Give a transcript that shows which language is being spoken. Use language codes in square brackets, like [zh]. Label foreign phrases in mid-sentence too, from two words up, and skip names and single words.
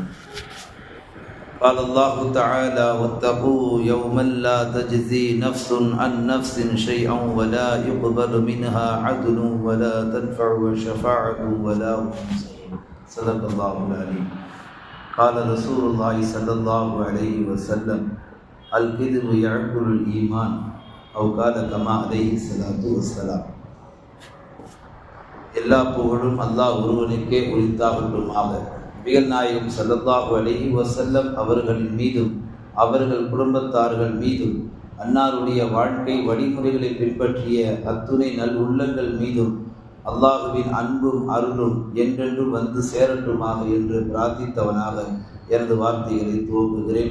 [ar] قال الله تعالى: واتقوا يوما لا تجزي نفس عن نفس شيئا ولا يقبل منها عدل ولا تنفع شفاعة ولا هم ينصرون. صدق الله العليم. قال رسول الله صلى الله عليه وسلم: الكذب يعقل الإيمان، أو قال كما عليه الصلاة والسلام. [ta] எல்லா புகழும் அல்லாஹ் ஒருவனுக்கே உரித்தாகட்டுமாக. நபிகள் நாயகம் [ar] صلى الله عليه وسلم [ta] அவர்களின் மீதும் அவர்கள் குடும்பத்தார்கள் மீதும் அன்னாருடைய வாழ்க்கை வழிமுறைகளை பின்பற்றிய அத்துணை நல் உள்ளங்கள் மீதும் அல்லாஹுவின் அன்பும் அருளும் என்றென்றும் வந்து சேரட்டுமாக என்று பிரார்த்தித்தவனாக எனது வார்த்தைகளை துவங்குகிறேன்.